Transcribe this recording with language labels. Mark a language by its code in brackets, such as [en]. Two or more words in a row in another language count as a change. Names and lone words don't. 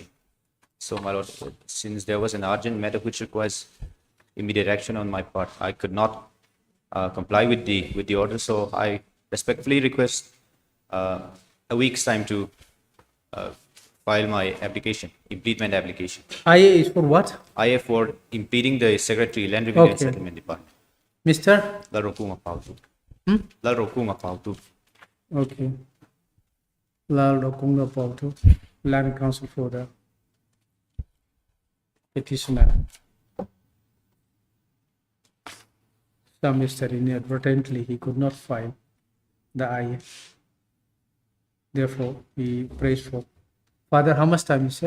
[en] So, my lord, since there was an urgent matter which requires immediate action on my part, I could not comply with the order. So, I respectfully request a week's time to file my application, impleadment application. IA is for what? IA for impeding the Secretary, Land Revenue and Okay. Settlement Department. Mr. Larokuma Pautu. Hmm? Larokuma Pautu. Okay. Lal Dokunga Pautu, Land Council for the petitioner. Some Mr. Inadvertently, he could not file the IA. Therefore, he prays for. Father, how much time you said?